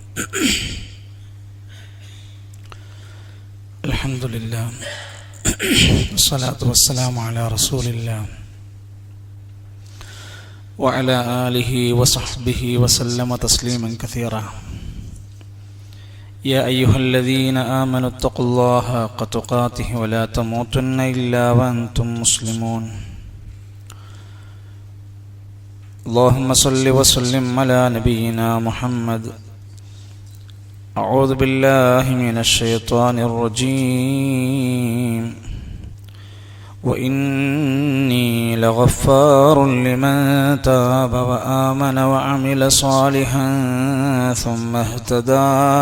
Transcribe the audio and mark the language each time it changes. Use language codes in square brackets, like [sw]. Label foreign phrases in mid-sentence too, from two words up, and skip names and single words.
[ar] الحمد لله والصلاة والسلام على رسول الله وعلى آله وصحبه وسلم تسليما كثيرا. يا أيها الذين آمنوا اتقوا الله حق تقاته ولا تموتن إلا وأنتم مسلمون. اللهم صل وسلم على نبينا محمد. أعوذ بالله من الشيطان الرجيم. وإني لغفار لمن تاب وآمن وعمل صالحا ثم اهتدى.